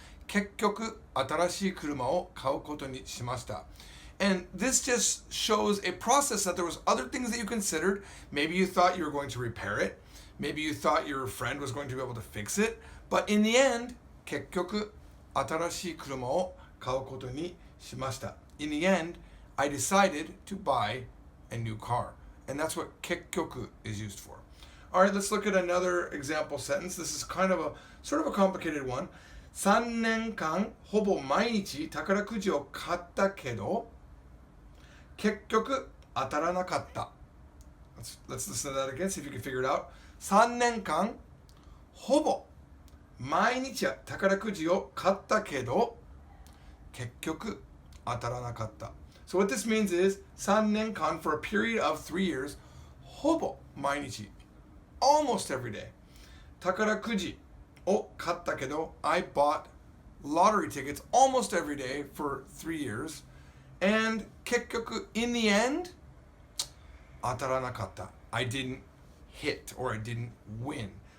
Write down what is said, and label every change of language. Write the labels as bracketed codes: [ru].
[ja] 結局新しい車を買うことにしました。 [en] And this just shows a process that there was other things that you considered. Maybe you thought you were going to repair it. Maybe you thought your friend was going to be able to fix it. But in the end, [ja] 結局新しい車を買うことにしました。 [en] In the end, I decided to buy a new car. And that's what 結局 is used for. All right, let's look at another example sentence. This is kind of a sort of a complicated one. [ja] 3年間ほぼ毎日宝くじを買ったけど結局当たらなかった。 [en] Let's listen to that again, see if you can figure it out. [ja] 3年間ほぼ毎日宝くじを買ったけど結局当たらなかった。 [en] So what this means is [ja] 3年間 [en] for a period of 3 years [ja] ほぼ毎日 [en] almost every day [ja] 宝くじを買ったけど [en] I bought lottery tickets almost every day for 3 years and 結局 in the end [ja] 当たらなかった [en] I didn't hit or I didn't win.